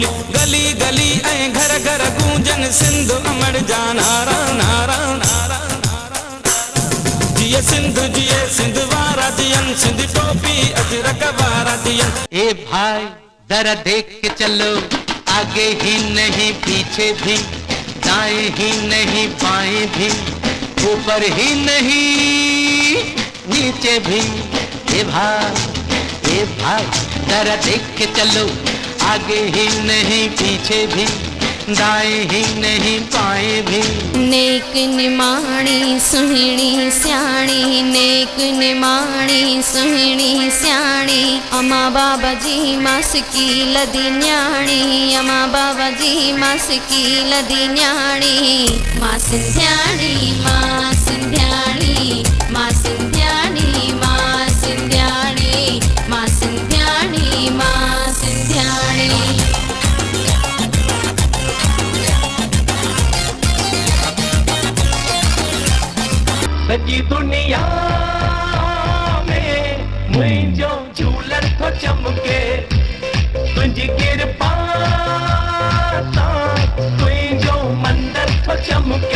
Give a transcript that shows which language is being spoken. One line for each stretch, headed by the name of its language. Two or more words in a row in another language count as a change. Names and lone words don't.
Sindhi: गली गली ऐं घर घर गूंजन सिंधु अमर जा नारा नारा नारा नारा। जिए सिंधु जिए सिंध वारा जियन, सिंध टोपी अजरक वारा जियन।
Hindi: ए भाई जरा देख के चलो, आगे ही नहीं पीछे भी, दाएं ही नहीं बाएं भी, ऊपर ही नहीं नीचे भी। ए भाई जरा देख के चलो, आगे ही नहीं पीछे भी, दाएं ही नहीं बाएं भी।
Sindhi: नेक निमाणी सुहिणी स्याणी, नेक निमाणी सुहिणी स्याणी। अमा बाबा जी मास की लदी न्याणी, अमा बाबा जी मास की लदी न्याणी। मां सिंध्याणी मां सिंध्याणी, मां सिंध्याणी मां सिंध्याणी, मां सिंध्याणी मां सिंध्याणी। सॼी दुनिया में मुंहिंजो झूलर थो चमके, तुंहिंजी किरपा सां तुंहिंजो मंदर थो चमके।